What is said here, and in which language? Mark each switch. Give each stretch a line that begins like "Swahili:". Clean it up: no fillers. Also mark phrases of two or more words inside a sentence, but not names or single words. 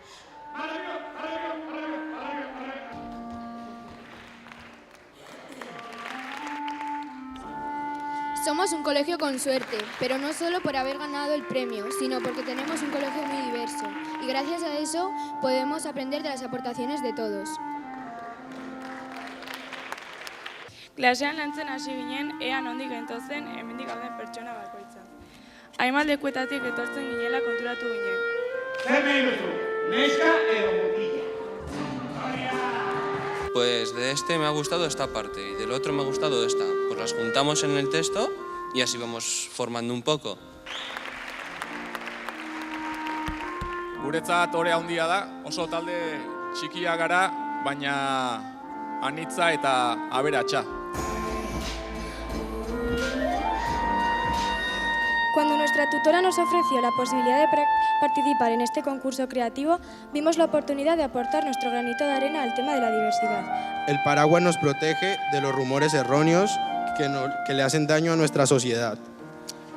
Spanish: Somos un colegio con suerte, pero no solo por haber ganado el premio, sino porque tenemos un colegio muy diverso y gracias a eso podemos aprender de las aportaciones de todos.
Basque: Klasean lantzen hasi ginen, ea nondik gentozen hemendik gauden pertsona bakoitza. Hainbat lekuetatik etortzen ginela konturatu ginen. Zer nahi duzu? Neska edo mutila?
Spanish: Pues de este me ha gustado esta parte y del otro me ha gustado esta. Pues las juntamos en el texto y así vamos formando un poco.
Basque: Guretzat ore handia da, oso talde txikia gara, baina anitza eta aberatsa.
Spanish: Cuando nuestra tutora nos ofreció la posibilidad de participar en este concurso creativo, vimos la oportunidad de aportar nuestro granito de arena al tema de la diversidad. El paraguas nos protege de los rumores erróneos que le hacen daño a nuestra sociedad.